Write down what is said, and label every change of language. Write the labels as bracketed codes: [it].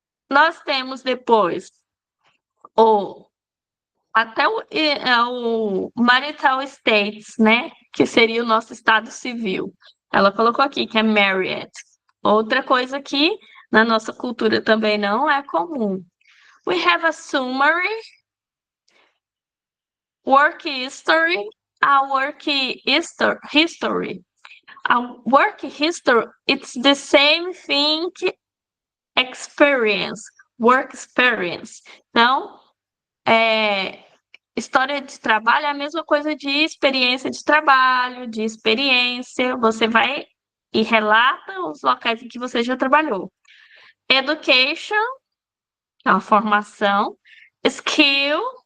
[pt] Nós temos depois até o marital status, né? Que seria o nosso estado civil. Ela colocou aqui que é married. Outra coisa que na nossa cultura também não é comum. [en] We have a summary, work history, a work history. A work history, it's the same thing experience, work experience. [pt] Então, história de trabalho é a mesma coisa de experiência de trabalho, de experiência. Você vai e relata os locais em que você já trabalhou. Education, é uma formação. Skill,